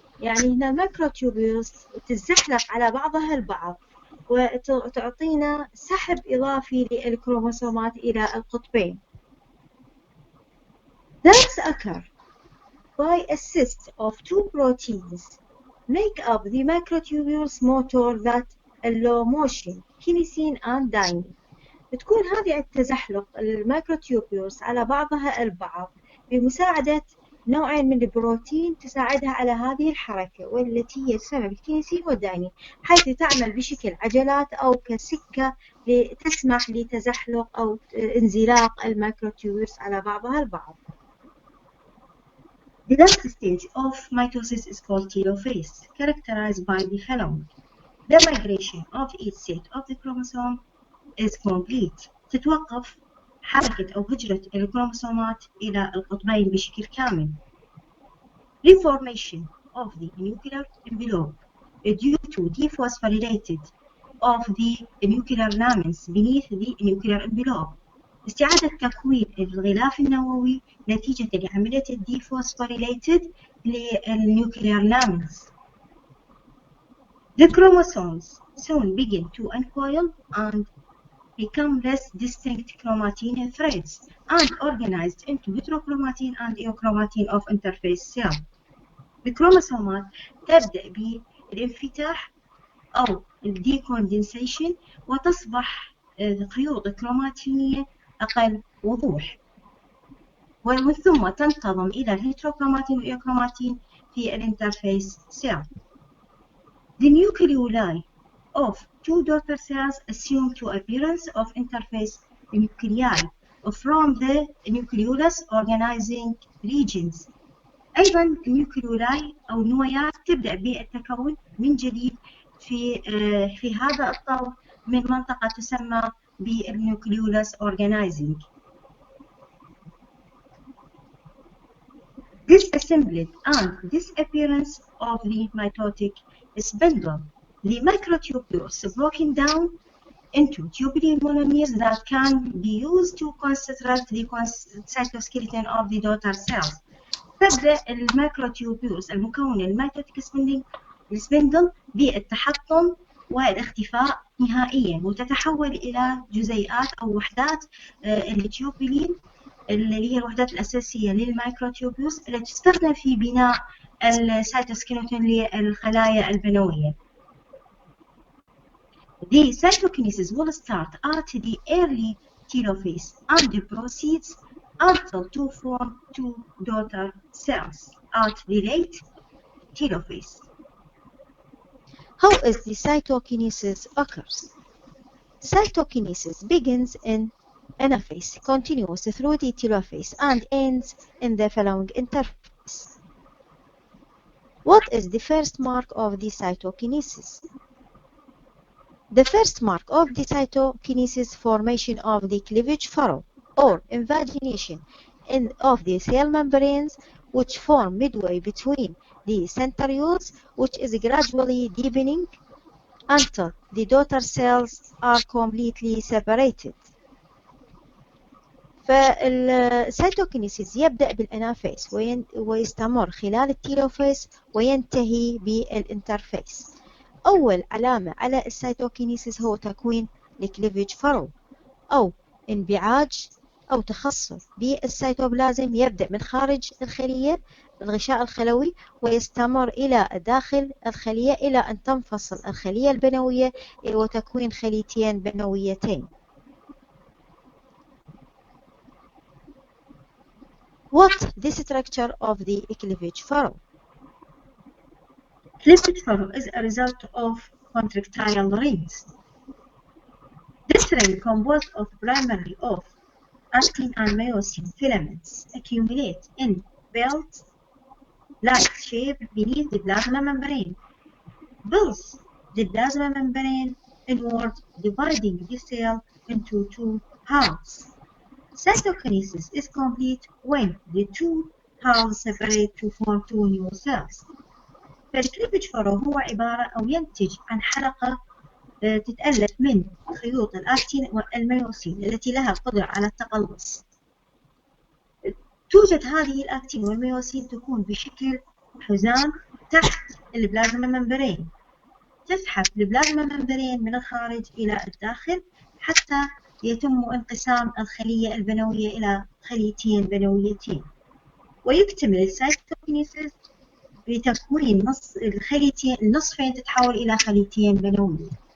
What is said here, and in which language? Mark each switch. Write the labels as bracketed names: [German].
[Arabic] يعني هنا الميكروتيوبيولز تتزحلق على بعضها البعض وتعطينا سحب إضافي للكروموسومات إلى القطبين. [English] That occur by assist of two proteins make up the microtubules motor that allow motion, kinesin and dynein. [Arabic] بتكون هذه التزحلق الميكروتيوبيولز على بعضها البعض بمساعدة نوعين من البروتين تساعدها على هذه الحركة، والتي هي السبب الكينيسين والداينين، حيث تعمل بشكل عجلات أو كسكة تسمح لتزحلق أو انزلاق الميكروتيوبيولز على بعضها البعض. [English] The last stage of mitosis is called telophase, characterized by the following: the migration of each set of the chromosome is complete. [Arabic] تتوقف حركة أو هجرة الكروموسومات إلى القطبين بشكل كامل. [English] Reformation of the nuclear envelope due to dephosphorylated of the nuclear lamins beneath the nuclear envelope. [Arabic] استعادة تكوين الغلاف النووي نتيجة لعملية الديفوسفوريليتد للنيوكلير لامينز. [English] The chromosomes soon begin to uncoil and become less distinct chromatin threads and organized into heterochromatin and euchromatin of interphase cell. [Arabic] الكروموسومات تبدأ بالانفتاح أو الديكوندنسيشن وتصبح خيوط كروماتينية أقل وضوح، ومن ثم تنتظم إلى الهيتروكروماتين والإيوكروماتين في الانترفيس سيل. [English] The nucleoli of two daughter cells assume to appearance of interface nuclei from the nucleolus organizing regions. [Arabic] أيضا النيوكليولاي أو النويات تبدأ بالتكون من جديد في هذا الطور من منطقة تسمى بالنيوكليولس organizing. [English] Disassembled and disappearance of the mitotic spindle. The microtubules broken down into tubular monomers that can be used to construct the cytoskeleton of the daughter cells. تبدأ الميكروتيوبيولز المكونة الميتوتيك spindle بالتحطم والاختفاء نهائيا، وتتحول إلى جزيئات أو وحدات التيوبولين اللي هي الوحدات الأساسية للميكروتيوبيولز التي تستخدم في بناء السيتوسكيلتون للخلايا البنوية. The cytokinesis will start at the early telophase and proceeds until to form two daughter cells at the late telophase. How is the cytokinesis occurs? Cytokinesis begins in Anaphase, continues through the Telophase, and ends in the following interface. What is the first mark of the cytokinesis? The first mark of the cytokinesis formation of the cleavage furrow or invagination of the cell membranes, which form midway between the centrioles, which is gradually deepening until the daughter cells are completely separated. [Arabic] فالسيتوكينيسيس يبدأ بالأنافيس ويستمر خلال التيلوفيس وينتهي بالانترفيس. أول علامة على السيتوكينيسيس هو تكوين الكليفج فرو أو انبعاج أو تخصب بالسيتوبلازم، يبدأ من خارج الخلية الغشاء الخلوي ويستمر إلى داخل الخلية إلى أن تنفصل الخلية البنوية وتكوين خليتين بنويتين. [English] What the structure of the cleavage furrow? Cleavage furrow is a result of contractile rings. This ring, composed of primarily of actin and myosin filaments, accumulate in belt-like shape beneath the plasma membrane. Pulse the plasma membrane inward, dividing the cell into two halves. Cytokinesis is complete when the two halves separate to form two new cells. [Arabic] فالكليفج فارو هو عبارة أو ينتج عن حلقة تتألف من خيوط الأكتين والميوسين التي لها قدرة على التقلص. توجد هذه الأكتين والميوسين تكون بشكل حزام تحت البلازما ممبرين، تسحب البلازما ممبرين من الخارج إلى الداخل حتى يتم انقسام الخلية البنوية إلى خليتين بنويتين، ويكتمل السايتوكينيسيس بتكوين النصفين تتحول إلى خليتين بنوية.